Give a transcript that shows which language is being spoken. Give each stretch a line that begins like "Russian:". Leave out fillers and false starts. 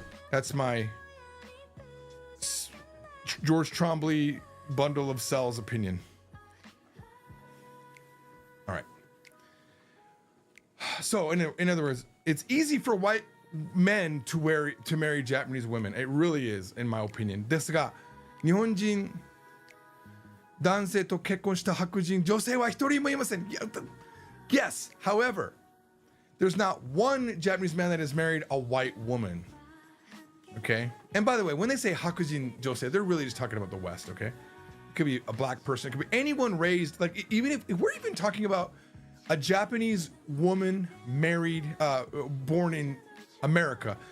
English: That's my George Trombley bundle of cells opinion. All right. So in other words, it's easy for white men to marry Japanese women. It really is, in my opinion.
Japanese: ですが、日本人男性と結婚した白人女性は一人もいません。
English: Yes, however, there's not one Japanese man that has married a white woman. Okay? And by the way, when they say hakujin josei, they're really just talking about the West, okay? It could be a black person, it could be anyone raised, like even if we're even talking about a Japanese woman married, born in America.